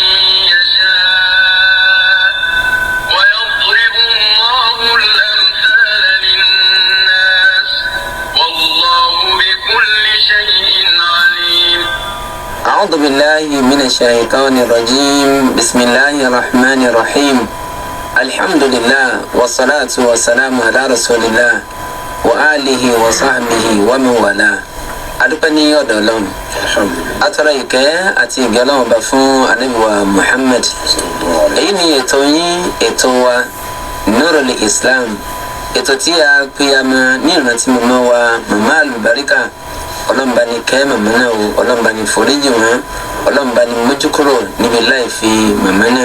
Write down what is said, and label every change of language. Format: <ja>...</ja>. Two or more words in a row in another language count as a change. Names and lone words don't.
<ar>يشاء ويضرب الله الأمثال للناس والله بكل شيء عليم. أعوذ بالله من الشيطان الرجيم بسم الله الرحمن الرحيم الحمد لله والصلاة والسلام على رسول الله وآله وصحبه ومن والاه.</ar> <yo>adúpẹ́ ní ọ̀dọ̀ Ọlọ́run atọ́rọ ìkẹ́ àti ìgẹ́ Ọlọ́run bá fún Ànábì wa Muhammad. èyí ni ètò yín ètò wa Nurul Islam, ètò tí a pè àmọ́ ní ìrántí màmá wa màmá àlùbáríkà. Ọlọ́run bá ní kẹ́ màmá náà o, Ọlọ́run bá ní foríjì wọn, Ọlọ́run bá ní mójú kúrò níbi láì fi màmá náà.</yo>